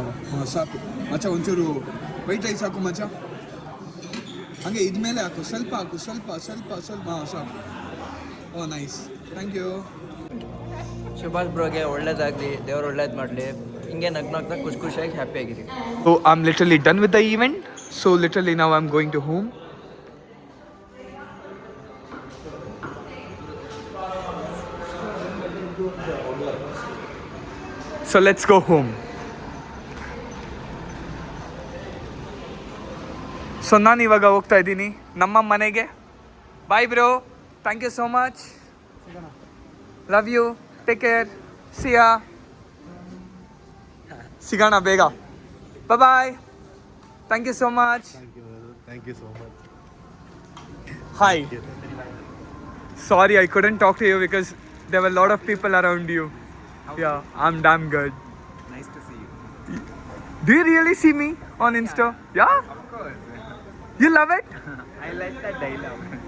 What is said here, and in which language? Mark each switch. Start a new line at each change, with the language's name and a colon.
Kannada: ಹಾಂ ಸಾಕು ಮಚ್ಚ, ಒಂಚೂರು ವೈಟ್ ರೈಸ್ ಹಾಕು ಮಚ್ಚ. ಹಾಗೆ ಇದ್ಮೇಲೆ ಹಾಕು, ಸ್ವಲ್ಪ ಹಾಕು, ಸ್ವಲ್ಪ ಹಾಂ ಸಾಕು.
English: Oh nice, thank you.
Kannada: ಸುಭಾಷ್ ಬ್ರೋಗೆ ಒಳ್ಳೇದಾಗಲಿ, ದೇವ್ರು ಒಳ್ಳೇದು ಮಾಡಲಿ, ಹಿಂಗೆ ನಗ್ನಗ್ನ ಖುಷಿಯಾಗಿ ಹ್ಯಾಪಿಯಾಗಿರಿ.
English: So I'm literally done with the event. So literally now I'm going to home. So let's go home.
Kannada: So ನಾನು ಇವಾಗ ಹೋಗ್ತಾ ಇದ್ದೀನಿ ನಮ್ಮ ಮನೆಗೆ.
English: bye bro, thank you so much, love you, take care, see ya,
Kannada: ಸಿಗೋಣ ಬೇಗ,
English: Bye, thank you so much. Hi. Sorry, I couldn't talk to you because there were a lot of people around you. Yeah, I'm damn good. Nice to see you. Do you really see me on Insta? Yeah? Of course. You love it? I like that dialogue.